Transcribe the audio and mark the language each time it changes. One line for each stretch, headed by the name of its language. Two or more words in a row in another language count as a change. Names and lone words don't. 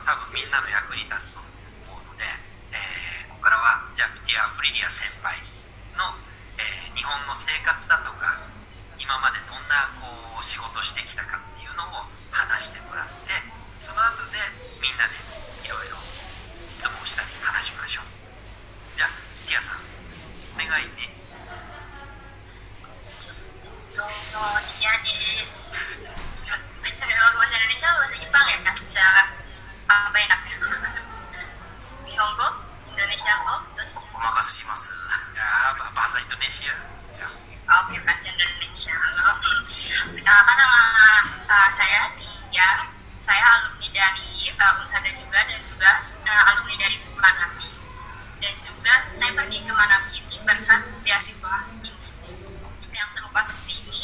Japanese: 多分みんなの役に立つと思うので、ここからはじゃあディア・フリリア先輩の、日本の生活だとか今までどんなこう仕事してきたかっていうのを話してもらって、その後でみんなでいろいろ質問したり話しましょう。じゃあティアさんお願いね。どうも、ティアです。
Indonesian: Kalau bahasa Indonesia, bahasa Jepang ya, bisa apa enaknya?
Japanese: 日本語、インドネシア語, お任せします。
Indonesian: Ya, bahasa Indonesia. Ya. Oke, bahasa Indonesia. Kan nama saya Tia, saya alumni dari Unsada juga dan juga alumni dari Manabi. Dan juga saya pergi ke Manabi ini berkat beasiswa ini yang serupa seperti ini.